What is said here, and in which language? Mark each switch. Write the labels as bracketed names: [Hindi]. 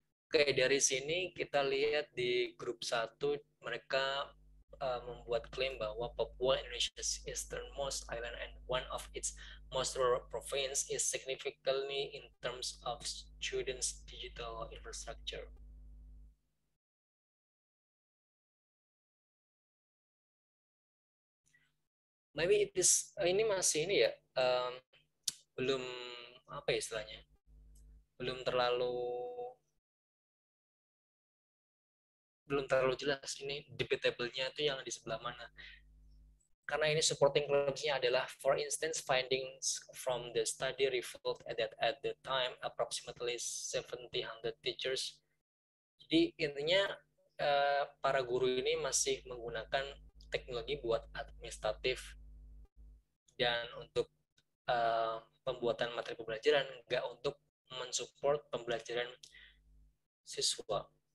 [Indonesian] Oke, dari sini kita lihat di grup 1 mereka membuat klaim bahwa [English] Papua Indonesia's easternmost island and one of its most rural province is significantly in terms of students' digital infrastructure. Maybe it is [Indonesian] ini masih ini ya, belum apa ya istilahnya, belum terlalu jelas ini debatable-nya itu yang di sebelah mana. Karena ini [English] supporting claims-nya adalah, for instance, findings from the study revealed that at the time approximately 700 teachers. [Indonesian] Jadi intinya para guru ini masih menggunakan teknologi buat administratif dan untuk pembuatan materi pembelajaran, nggak untuk mensupport pembelajaran siswa.